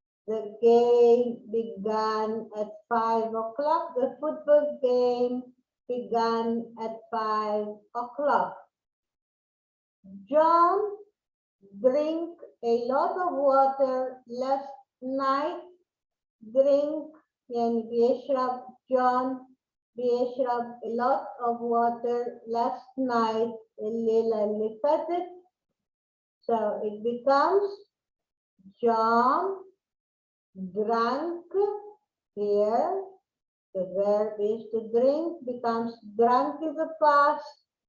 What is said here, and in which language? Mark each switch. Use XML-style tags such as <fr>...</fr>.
<en>The game began at 5 o'clock. The football game began at 5 o'clock. John drank a lot of water last night.</en> <ar>Drink يعني بيشرب.</ar> <en>John بيشرب a lot of water last night الليلة اللي فاتت. So it becomes John drank here. The verb is to drink becomes drank in the past.</en>